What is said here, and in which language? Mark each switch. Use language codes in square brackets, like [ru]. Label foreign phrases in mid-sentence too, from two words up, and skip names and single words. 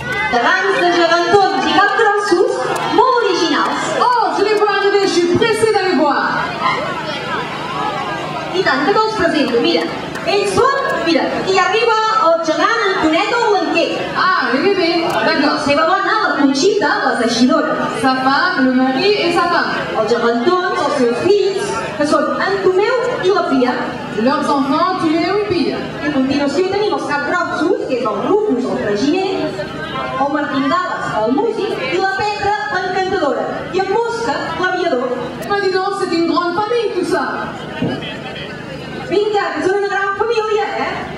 [ca] Davant de gegantons i capgrossos molt originals. [fr] Oh, je les vois arriver, je suis pressée d'aller voir. [ca] I tant que te'ls presento, mira. Ells són, mira, aquí arriba el gegant Antoneta Blanquer. [fr] Ah, les bébés, [ca] La [fr] d'accord. [ca] seva dona, la Conxita, la teixidora. [fr] Sa femme, le mari et sa femme. [ca] Els gegantons, els seus fills, que són en Tomeu i la Fia. [fr] Leurs enfants, Tuméo et Pia. [ca] I a continuació tenim els capgrossos, que és el Rufus, el traginer, el Martingales, el músic, i la Petra, l'encantadora. I en Mosca, l'aviador. [fr] Bah dis donc, c'est une grande famille tout ça. [ca] Vinga, que són una gran família, eh?